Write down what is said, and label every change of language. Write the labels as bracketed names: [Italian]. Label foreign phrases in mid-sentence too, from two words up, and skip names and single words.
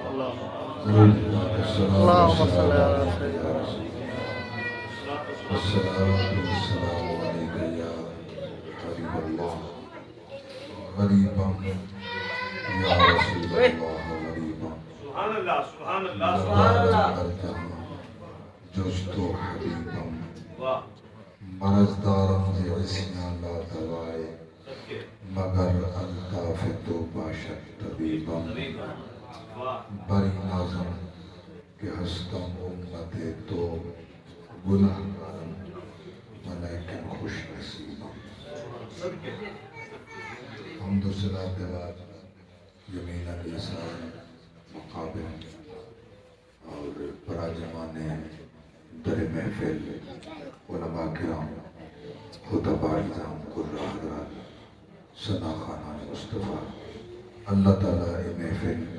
[Arabic] اللهم صل على سيدنا والصلاة والسلام عليك يا حبيب الله غريبا يا رسول الله غريبا سبحان الله سبحان الله سبحان الله جست حبيبا واہ [Persian] مرضدارم عصیاں لا دوائے مگر الطاف تو باشد طبیبم بری نازم کہ ہستم امت تو گناہ کارم ولیکن خوش نصیبم [Urdu] حمد و صلاۃ کے بعد یمین الاسار مقابل اور پراجمان در محفل علماء کرام خطباء اعظام قراء حضرات ثنا خانان مصطفیٰ اللہ تعالیٰ محفل